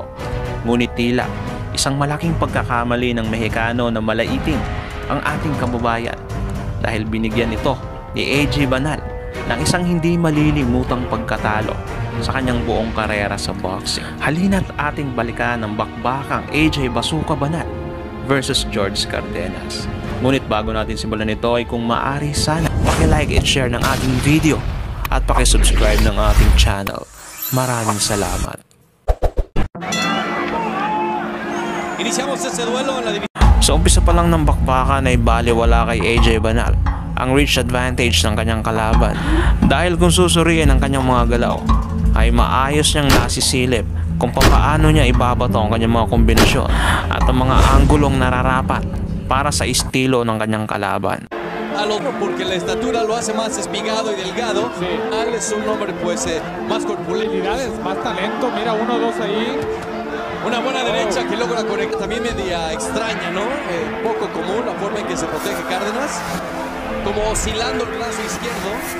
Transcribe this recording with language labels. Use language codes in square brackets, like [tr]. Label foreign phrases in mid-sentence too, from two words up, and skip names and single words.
[tl] Ngunit tila isang malaking pagkakamali ng Mexicano na malaitin ang ating kababayan dahil binigyan ito ni AJ Banal ng isang hindi malilimutang pagkatalo sa kanyang buong karera sa boxing. Halina't ating balikan ang bakbakang AJ Bazooka Banal versus George Cardenas. Ngunit bago natin simulan ito ay kung maaari sana paki- [en] like and share [tl] ng ating video at paki-subscribe ng ating channel. Maraming salamat. [es] Iniciamos ese duelo en la división. [tl] Sa umpisa pa lang ng bakbakan ay baliwala kay AJ Banal ang reach advantage ng kanyang kalaban dahil kung susuriin ang kanyang mga galaw ay maayos niyang nasisilip kung paano niya ibabato ang kanyang mga kombinasyon at ang mga anggulong nararapat para sa estilo ng kanyang kalaban. [es] Al otro porque la estatura lo hace más espigado y delgado. Sí. Al es un hombre pues más corpulento. Habilidades, más talento. Mira, 1-2 ahí. Una buena derecha que logra conectar. También media extraña, ¿no? Poco común la forma en que se protege Cárdenas. Como oscilando el brazo izquierdo.